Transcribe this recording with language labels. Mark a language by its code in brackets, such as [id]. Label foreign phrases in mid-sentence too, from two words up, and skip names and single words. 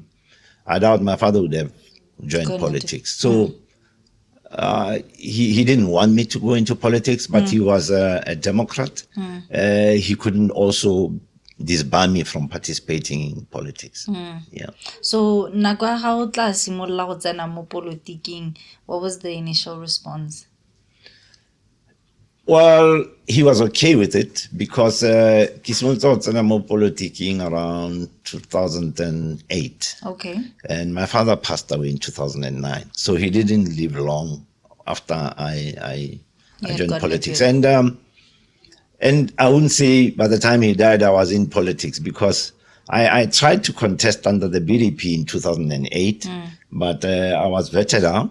[en] I doubt my father would have joined politics. So he didn't want me to go into politics, but he was a Democrat. He couldn't also disbar me from participating in politics. Yeah. [tn] So nakwa ha o tla simolla go tsena mo politiking, [en] what was the initial response? Well, he was okay with it because [tn] ke simolotse go tsena mo politicking [en] around 2008. Okay. And my father passed away in 2009. So he didn't live long after I joined politics. And I wouldn't say by the time he died, I was in politics because I tried to contest under the BDP in 2008, but I was vetted out.